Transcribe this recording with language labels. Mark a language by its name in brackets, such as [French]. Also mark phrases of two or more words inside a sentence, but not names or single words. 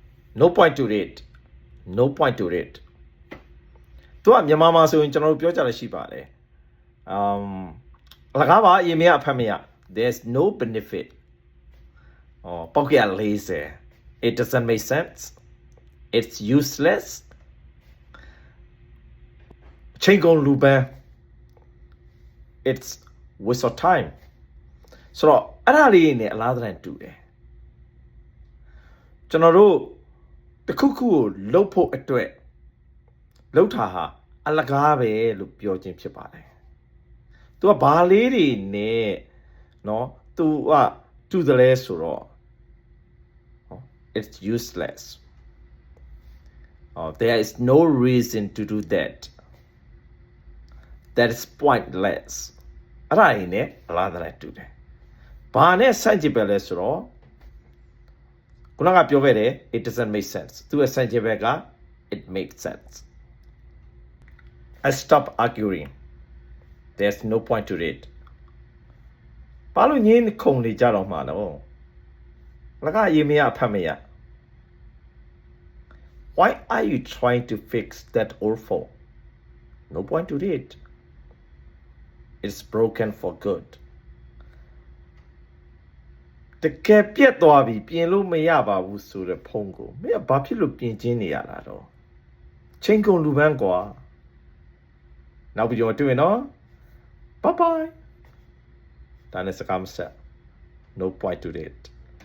[English] no point to it no point to it [Burmese] သူကမြန်မာမှာဆိုရင်ကျွန်တော်တို့ပြောကြရရှိပါတယ်လကားပါအရင်မရအဖက်မရ [English] there's no benefit [Burmese] ပေါက်ကရ40 [English] it doesn't make sense it's useless [Burmese] ချိန်ကုန်လူပန်း [English] it's waste of time [Burmese] ဆိုတော့အဲ့ဒါလေးနဲ့အလားတူတူတယ်ကျွန်တော်တို့တခုခုကိုလှုပ်ဖို့အတွက်လှုပ်တာဟာအလကားပဲလို့ပြောခြင်းဖြစ်ပါတယ်သူကဘာလေးတွေနဲ့နော်သူကတူတယ်လဲဆိုတော့ [English] it's useless there is no reason to do that that is pointless [Burmese] အဲ့ဒါရင်းနဲ့အလားတူတယ်ဘာနဲ့ဆန့်ကျင်ပဲလဲဆိုတော့ခုနကပြောခဲ့တယ် [English] it doesn't make sense [Burmese] သူရဲ့ဆန့်ကျင်ဘက်က [English] it makes sense I stop arguing there's no point to it [Burmese] ဘာလို့ညင်းခုန်နေကြတော့မှာတော့လကရေးမရဖတ်မရ [English] why are you trying to fix that old phone no point to it it's broken for good [Burmese] တကယ်ပြတ်သွားပြီပြင်လို့မရပါဘူးဆိုတဲ့ဖုန်းကိုမင်းကဘာဖြစ်လို့ပြင်ချင်းနေရတာတော့ချိန်ကုန်လူပန်းကွာနောက်ပြီးတော့တွေ့နော် [English] bye bye [Burmese] ဒါနဲ့စကားမဆက် [English] no point to it